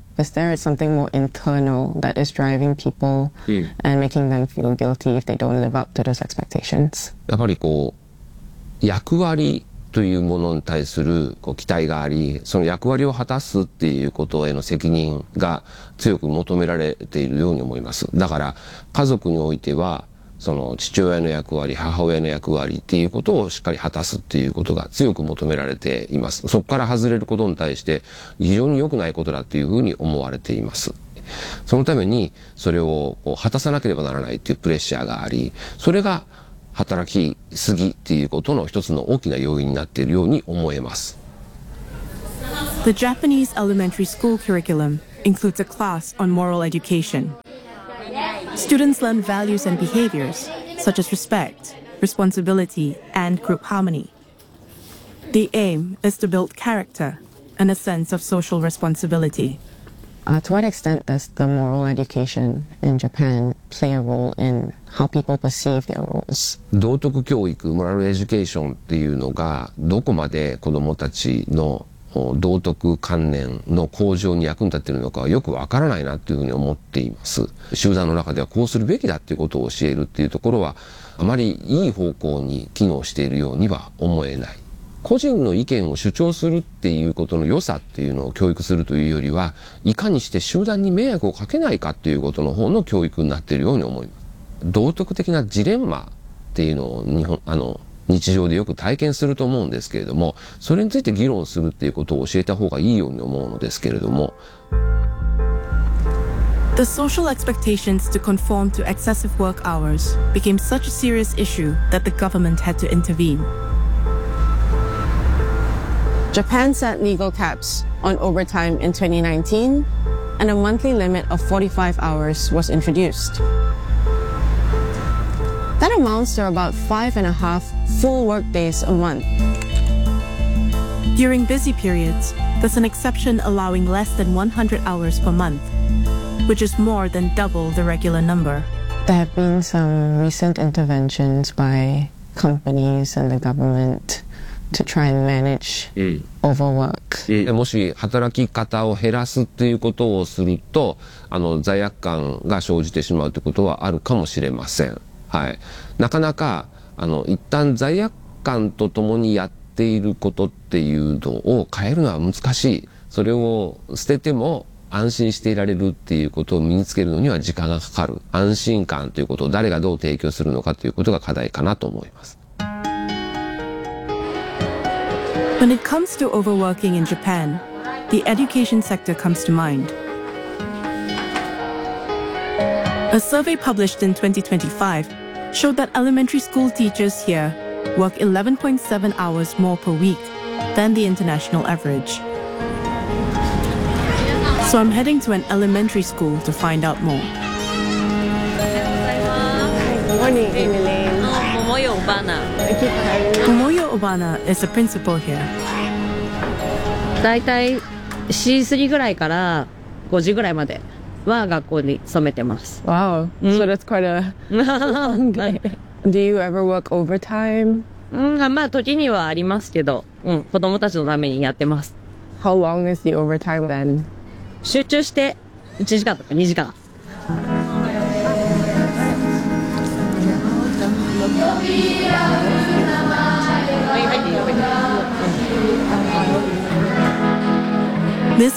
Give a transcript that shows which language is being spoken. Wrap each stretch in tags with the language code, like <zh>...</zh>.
<en>Is there something more internal that is driving people and making them feel guilty if they don't live up to those expectations?</en> <ja>やっぱりこう 役割というものに対する期待があり、その役割を果たすっていうことへの責任が強く求められているように思います。だから家族においてはその父親の役割、母親の役割っていうことをしっかり果たすっていうことが強く求められています。そこから外れることに対して非常に良くないことだっていうふうに思われています。そのためにそれをこう果たさなければならないっていうプレッシャーがあり、それが働きすぎっていうことの一つの大きな要因になっているように思えます。</ja> <en>The Japanese elementary school curriculum includes a class on moral education. Students learn values and behaviors such as respect, responsibility, and group harmony. The aim is to build character and a sense of social responsibility. To what extent does the moral education in Japan play a role in how people perceive their roles?</en> <ja>道徳教育、モラルエデュケーションっていうのがどこまで子どもたちの道徳観念の向上に役に立っているのかはよくわからないなっていうふうに思っています。集団の中ではこうするべきだっていうことを教えるっていうところはあまりいい方向に機能しているようには思えない。個人の意見を主張するっていうことの良さっていうのを教育するというよりは、いかにして集団に迷惑をかけないかっていうことの方の教育になっているように思います。道徳的なジレンマっていうのを日常でよく体験すると思うんですけれども、それについて議論するっていうことを教えた方がいいように思うのですけれども。</ja> <en>The social expectations to conform to excessive work hours became such a serious issue that the government had to intervene. Japan set legal caps on overtime in 2019, and a monthly limit of 45 hours was introduced. That amounts to about 5.5 full work days a month. During busy periods, there's an exception allowing less than 100 hours per month, which is more than double the regular number. There have been some recent interventions by companies and the government. To try and manage overwork.</en> <ja>もし働き方を減らすっていうことをすると罪悪感が生じてしまうということはあるかもしれません、はい、なかなか一旦罪悪感とともにやっていることっていうのを変えるのは難しい。それを捨てても安心していられるっていうことを身につけるのには時間がかかる。安心感ということを誰がどう提供するのかということが課題かなと思います。</ja> <en>When it comes to overworking in Japan, the education sector comes to mind. A survey published in 2025 showed that elementary school teachers here work 11.7 hours more per week than the international average. So I'm heading to an elementary school to find out more. Good morning, Emily. Momoyo Obana is the principal here.</en> <ja>だいたい四時過ぎぐらいから五時ぐらいまでは学校に勤めてます。 Wow,、mm.</ja> <en>so that's quite a long day. Do you ever work overtime?</en> <ja>まあ時にはありますけど、子供たちのためにやってます。</ja> <en>How long is the overtime then?</en> <ja>集中して一時間とか二時間。</ja> <en>Ms.</en>